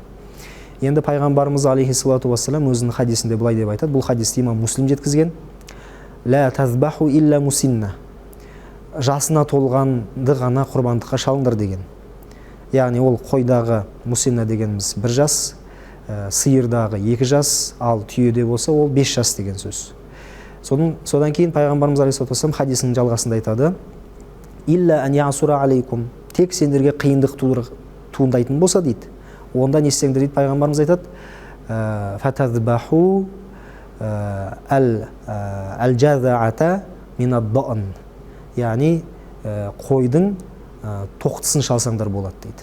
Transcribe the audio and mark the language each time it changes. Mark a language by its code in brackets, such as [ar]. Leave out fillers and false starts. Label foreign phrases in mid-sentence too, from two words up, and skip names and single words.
[kk] Енді пайғамбарымыз [ar] عليه الصلاة والسلام [kk] өзінің хадисінде былай деп айтады, бұл хадисті имам Муслим жеткізген: [ar] "لا تذبحوا إلا مسنة", [kk] жасына толғанды ғана құрбандыққа шалыңдар деген. Яғни ол қойдағы мусинна дегеніміз 1 жас, сиырдағы 2 жас, ал түйеде болса ол 5 жас деген сөз. Содан кейін пайғамбарымыз [ar] عليه الصلاة والسلام [kk] хадисінің жалғасында айтады: [ar] "إلا أن يعسر عليكم", [kk] тек сендерге қиындық туындайтын болса дейді, онда не істеңдер дейді пайғамбарымыз айтады: [ar] "فتذبحوا الجذعة من الضأن", [kk] яғни қойдың тоқтысын шалсаңдар болады дейді.